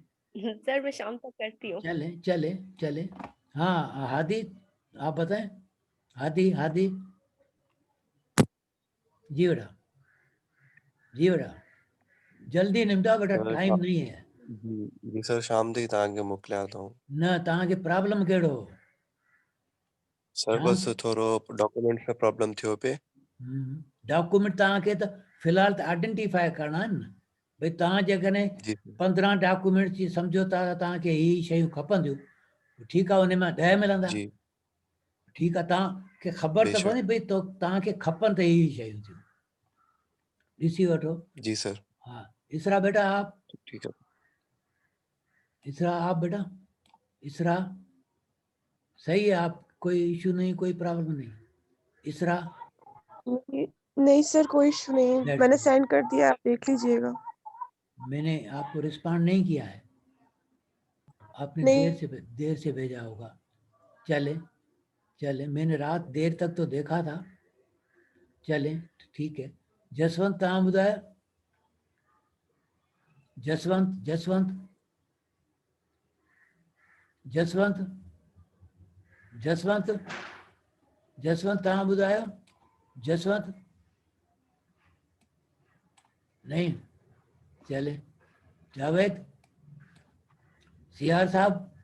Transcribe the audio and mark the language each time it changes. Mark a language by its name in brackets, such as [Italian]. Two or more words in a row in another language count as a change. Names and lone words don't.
[Hindi] सर मैं शाम तक करती हूँ। चले चले चले। हाँ हादी, आप बताएं। हादी, हादी, जी बेटा, जी बेटा, जल्दी निपटाओ बेटा, सर टाइम नहीं है। [Sindhi] जी सर, शाम तक तव्हांखे मोकिलिया थो। न तव्हांखे प्रॉब्लम कहिड़ो हो? सर शाम, बस थोरो डॉक्यूमेंट्स में प्रॉब्लम थियो पे। डॉक्यूमेंट तव्हांखे त फ़िलहाल त आइडेंटिफाई करणा आहिनि न। भई तव्हां जेकॾहिं जी सर। 15 डॉक्यूमेंट जी सम्झो था त तव्हांखे ही शयूं खपंदियूं, ठीकु आहे, उन मां 10 मिलंदा। जी ठीकु आहे, तव्हांखे ख़बर त बेशक। पवंदी भई तो तव्हांखे खपनि त ही शयूं थियूं, ॾिसी वठो। जी सर। [Hindi] हाँ, इसरा बेटा आप, ठीक है। इसरा आप बेटा, इसरा सही है, आप कोई इशू नहीं, कोई प्रॉब्लम नहीं। इसरा, नहीं सर, कोई इशू नहीं है, [English] That's [Hindi] मैंने [English] good. [Hindi] सेंड कर दिया, आप देख लीजिएगा। मैंने आपको रिस्पॉन्ड नहीं किया है, आपने नहीं। देर से भेजा होगा। चले चले, मैंने रात देर तक तो देखा था। चले ठीक है। जसवंत [Sindhi] तव्हां ॿुधायो। जसवंत, जसवंत, जसवंत, जसवंत, जसवंत तव्हां ॿुधायो। [Hindi] जसवंत नहीं। चले, जावेद, सियार साहब,